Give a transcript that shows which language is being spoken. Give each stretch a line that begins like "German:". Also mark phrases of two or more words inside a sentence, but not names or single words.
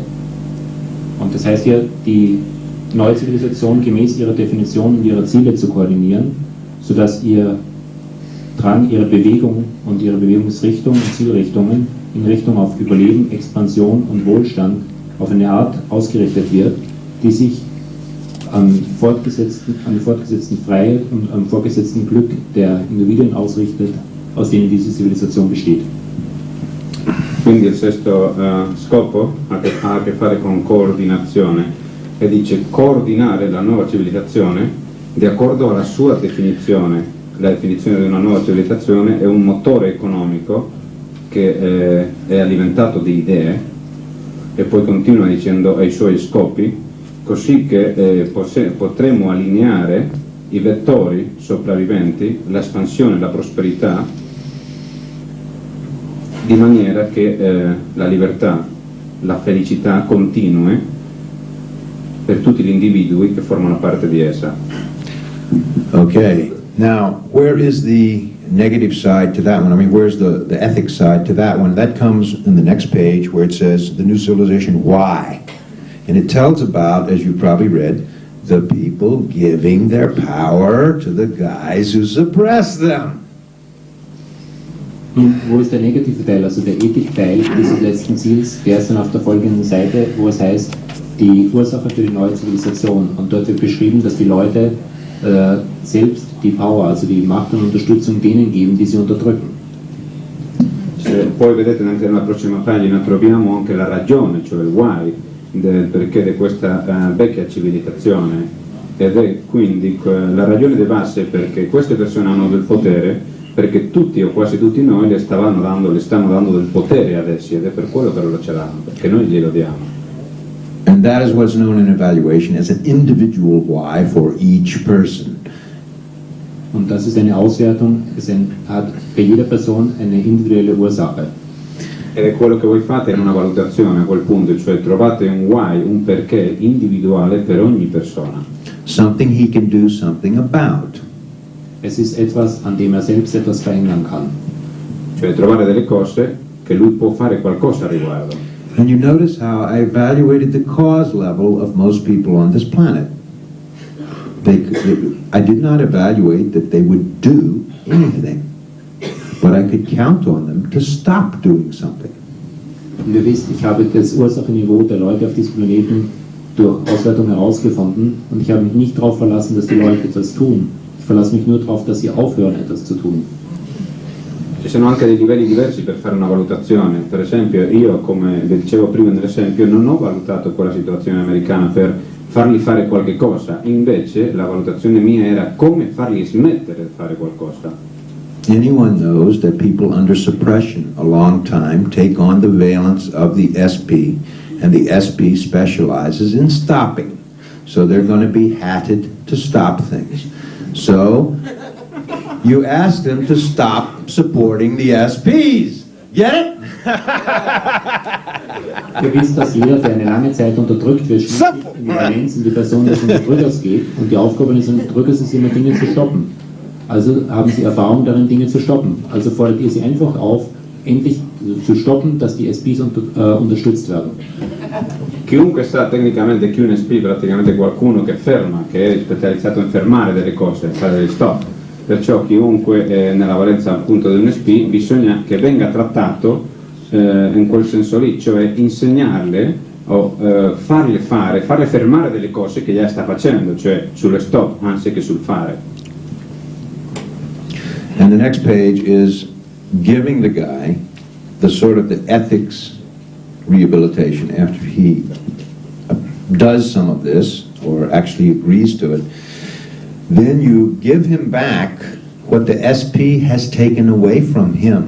German: Und das heißt hier, die neue Zivilisation gemäß ihrer Definition und ihrer Ziele zu koordinieren, sodass ihr Drang, ihre Bewegung und ihre Bewegungsrichtung und Zielrichtungen in Richtung auf Überleben, Expansion und Wohlstand auf eine Art ausgerichtet wird, die sich an die fortgesetzten Freiheit und am fortgesetzten Glück der Individuen ausrichtet, aus denen diese Zivilisation besteht.
Italian: Quindi il sesto scopo ha a che fare con coordinazione e dice coordinare la nuova civilizzazione di accordo alla sua definizione. La definizione di una nuova civilizzazione è un motore economico che è alimentato di idee e poi continua dicendo ai suoi scopi, così che potremo allineare i vettori sopravviventi, l'espansione e la prosperità, di maniera che la libertà, la felicità continui per tutti gli individui che formano parte di essa.
English: Okay, now where is the negative side to that one? I mean, where's the ethics side to that one? That comes in the next page where it says the new civilization, why? And it tells about, as you've probably read, the people giving their power to the guys who suppress them.
German: Nun, wo ist der negative Teil, also der Ethikteil dieses letzten Ziels? Der ist dann auf der folgenden Seite, wo es heißt, die Ursache für die neue Zivilisation. Und dort wird beschrieben, dass die Leute selbst die Power, also die Macht und Unterstützung denen geben, die sie unterdrücken.
Italian: Poi vedete anche nella prossima pagina troviamo anche la ragione, cioè il why, del perché di questa vecchia civilizzazione, ed è quindi la ragione di base perché queste persone hanno del potere, perché tutti o quasi tutti noi le stanno dando del potere ad essi, ed è per quello che loro ce l'hanno, perché noi glielo diamo.
English: And that is what's known in evaluation as an individual why for each person.
German: Und das ist eine Auswertung, hat bei jeder Person eine individuelle Ursache.
Italian: Ed è quello che voi fate in una valutazione a quel punto, cioè trovate un why, un perché individuale per ogni persona.
English: Something he can do something about.
German: Es ist etwas, an dem selbst etwas verändern kann.
Italian: cioè trovare delle cose che lui può fare qualcosa a riguardo.
English: And you notice how I evaluated the cause level of most people on this planet. I did not evaluate that they would do anything, but I could count on them to stop doing something.
German: Ihr wisst, ich habe das Ursachenniveau der Leute auf diesem Planeten durch Auswertung herausgefunden und ich habe mich nicht darauf verlassen, dass die Leute etwas tun. Ich verlasse mich nur darauf, dass sie aufhören, etwas zu tun.
Italian: Ci sono anche dei livelli diversi per fare una valutazione. Per esempio, io, come vi dicevo prima nell'esempio, non ho valutato quella situazione americana per fargli fare qualche cosa, invece la valutazione mia era come fargli smettere di fare qualcosa.
English: Anyone knows that people under suppression a long time take on the valence of the SP, and the SP specializes in stopping. So they're going to be hatted to stop things. So you ask them to stop supporting the SPs. Get it?
German: Ihr wisst, dass jeder, der eine lange Zeit unterdrückt wird, schließlich in die Valenz, in die Person des Unterdrückers geht und die Aufgabe des Unterdrückers ist immer, Dinge zu stoppen. Also haben sie Erfahrung darin, Dinge zu stoppen. Also fordert ihr sie einfach auf, endlich zu stoppen, dass die SPs unterstützt werden.
Italian: Chiunque sa tecnicamente che un SP è praticamente qualcuno che ferma, che è specializzato in fermare delle cose, fare degli stop. Perciò chiunque è nella valenza appunto di un SP bisogna che venga trattato in quel senso lì, cioè insegnarle o farle fermare delle cose che già sta facendo, cioè sulle stop anziché sul fare.
English: And the next page is giving the guy the sort of the ethics rehabilitation after he does some of this, or actually agrees to it. Then you give him back what the SP has taken away from him.